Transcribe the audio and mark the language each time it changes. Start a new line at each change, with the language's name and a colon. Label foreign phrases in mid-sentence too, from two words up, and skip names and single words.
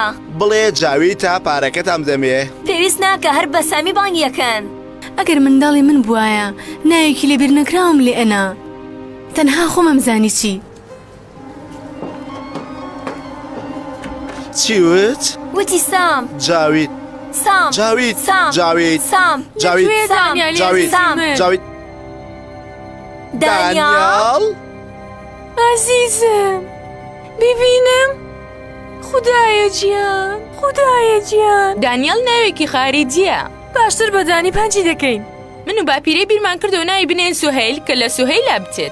Central Kurdish: بڵێ جاوی تا پارەکەتام دەمێ پێویست ناکە هەر بە سامی بانگیەکەن ئەگەر منداڵی من بووایە ناوێکی لێبیر نەکراوم لێ ئەنا تەنها خۆمەم زانی چی وت؟ وتی سام جاوید سام جاوید سام جاوید سام جاوید سام جاوید سام جاوید دانیال
Persian: عزیزم ببینم
Central Kurdish: خودایە گیان دانیال ناوێکی خارجیە باشتر بە دانی پانجی دەکەین من و باپیرەی بیرمان کردەوە ناوی بنێن سوهەیل کە لە سوهەیلا بچێت